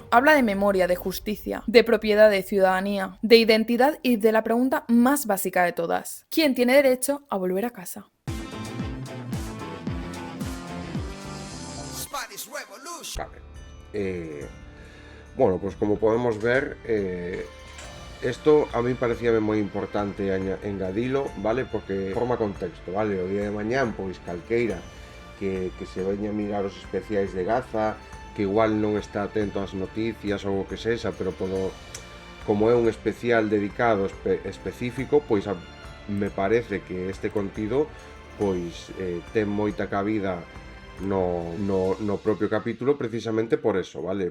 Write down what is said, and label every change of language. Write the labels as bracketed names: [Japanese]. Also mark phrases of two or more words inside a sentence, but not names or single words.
[Spanish] Habla de memoria, de justicia, de propiedad, de ciudadanía, de identidad y de la pregunta más básica de todas: ¿quién tiene derecho a volver a casa? Vale. Bueno, pues como podemos ver, esto a mí parecía [Galician] moi importante engadilo, [Spanish] vale, porque forma contexto, [Galician] vale, o día de mañán, pois calqueira que se veña a mirar os especiais de Gaza, que igual non está atento ás noticias ou o que sexa, pero como é un especial dedicado específico, pois me parece que este contido pois ten moita cabida no propio capítulo, precisamente por eso, vale?